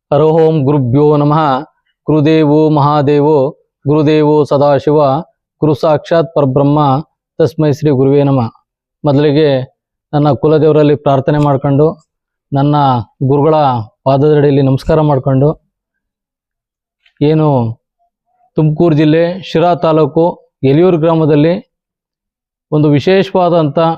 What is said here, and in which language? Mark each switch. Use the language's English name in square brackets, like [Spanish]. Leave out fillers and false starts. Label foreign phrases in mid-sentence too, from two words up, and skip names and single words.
[Sanskrit] ಹರ ಓಂ ಗುರುಭ್ಯೋ ನಮಃ. ಗುರುದೇವೋ ಮಹಾದೇವೋ ಗುರುದೇವೋ ಸದಾಶಿವ ಗುರು ಸಾಕ್ಷಾತ್ ಪರಬ್ರಹ್ಮ ತಸ್ಮೈ ಶ್ರೀ ಗುರುವೇ ನಮಃ. [Kannada] ಮೊದಲಿಗೆ ನನ್ನ ಕುಲದೇವರಲ್ಲಿ ಪ್ರಾರ್ಥನೆ ಮಾಡಿಕೊಂಡು ನನ್ನ ಗುರುಗಳ ಪಾದದಡಿಯಲ್ಲಿ ನಮಸ್ಕಾರ ಮಾಡಿಕೊಂಡು, ಏನು ತುಮಕೂರು ಜಿಲ್ಲೆ ಶಿರಾ ತಾಲೂಕು ಎಲಿಯೂರು ಗ್ರಾಮದಲ್ಲಿ ಒಂದು ವಿಶೇಷವಾದಂಥ